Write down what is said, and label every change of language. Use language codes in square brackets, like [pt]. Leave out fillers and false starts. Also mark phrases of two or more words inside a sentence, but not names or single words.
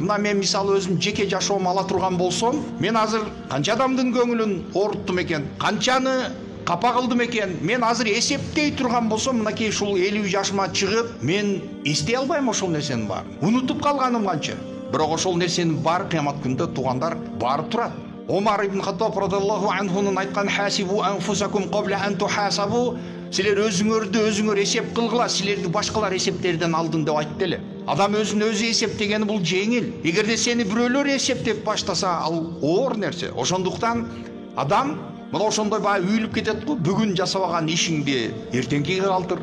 [ky] Мына мен мисалы өзүм жеке жашоомду ала турган болсом, мен азыр канча адамдын көңүлүн ооруттум экен, канчаны капа кылдым экен. Мен азыр эсептей турган болсом, мынакей ушул 50 жашыма чыгып, мен эстей албайм ошол нерсенин баарын. Унутуп калганым канча. Бирок ошол нерсенин баары кыямат күндө тугандар барып турат. Омар ибн Хаттаб [ar] رضي الله عنه [ky] айткан [ar] حاسبوا أنفسكم قبل أن تحاسبوا, [ky] силер өзүңөрдү өзүңөр эсеп кылгыла, силерди башкалар эсептерден алдын деп айтты эле. Адам өзүн өзү эсептегени бул жеңил. Эгерде сени бирөөлөр эсептеп баштаса, ал оор нерсе. Ошондуктан адам мына ошондой баа үйүлүп кетет го, бүгүн жасабаган ишиңди эртеңкиге калтыр.